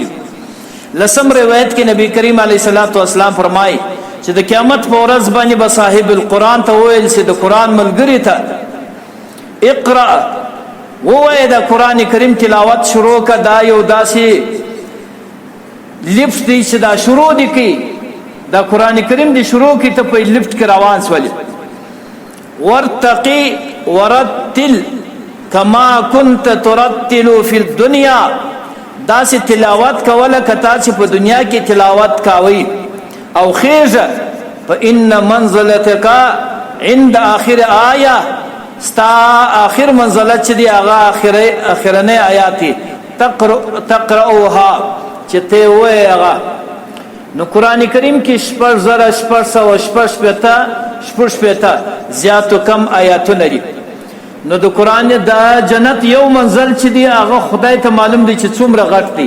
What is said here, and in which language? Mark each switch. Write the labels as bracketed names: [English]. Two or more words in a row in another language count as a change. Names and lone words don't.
[Pashto] لسم روایت کې نبی کریم [Arabic] علیه الصلاۃ والسلام [Pashto] فرمایي چې د قیامت په ورځ باندې به صاحب القرآن ته وویل چې د قرآن ملګري ته اقرأ ووایه د قرآن کریم تلاوت شروع که دا یو داسې لفت دی چې دا شروع دی کی دا قرآن کریم دی شروع کی ته په لفت کې روان سولې [Arabic] ورتقي ورتل کما كنت ترتل فی الدنیا [Pashto] داسې تلاوت کوله که تاسې په دنیا کې تلاوت کاوی او خیزه [Arabic] فإن منزلتک عند آخر آیه [Pashto] ستا آخر منزلت چې دی هغه اخرنی آیات تقرأوها چې ته وایې هغه. نو قرآن کریم کې 6,600 زیات و کم آیاتونه دي. نو د قرآن د جنت یو منزل چې دی هغه خدای ته معلوم دی چې څومره غټ دی.